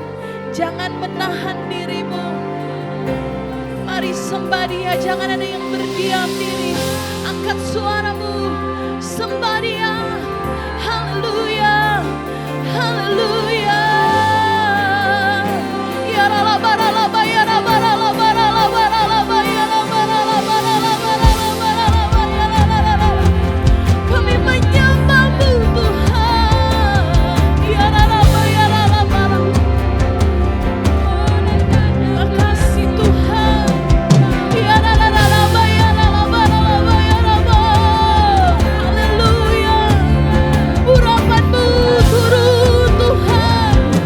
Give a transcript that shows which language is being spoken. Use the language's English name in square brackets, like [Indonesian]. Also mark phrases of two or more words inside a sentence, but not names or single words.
[Indonesian] Jangan menahan dirimu. Mari sembah Dia, jangan ada yang berdiam diri. Angkat suaramu, sembah Dia. Haleluya, haleluya. [Arabic] يا ربا ربا يا ربا ربا ربا ربا يا ربا ربا ربا ربا يا ربا. [Indonesian] Kami menyembah-Mu Tuhan. [Arabic] يا ربا يا ربا. [Indonesian] Terima kasih Tuhan. [Arabic] يا ربا يا ربا ربا يا ربا. [Indonesian] Haleluya. Urapan-Mu turun Tuhan.